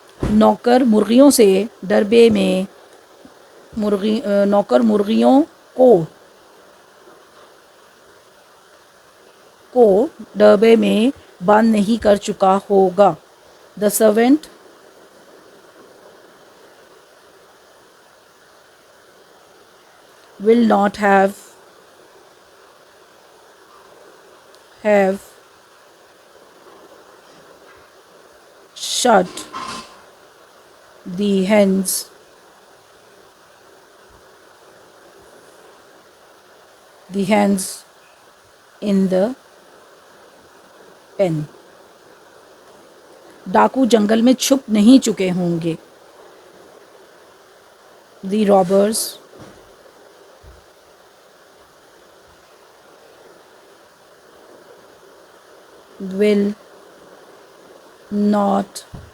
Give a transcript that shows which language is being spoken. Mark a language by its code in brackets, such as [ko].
[ur] نوکر مرغیوں سے ڈربے میں نوکر مرغیوں کو ڈربے میں بند نہیں کر چکا ہوگا. [en] The servant will not have shut the hens in the pen. [ur] ڈاکو جنگل میں چھپ نہیں چکے ہوں گے. [en] The robbers will not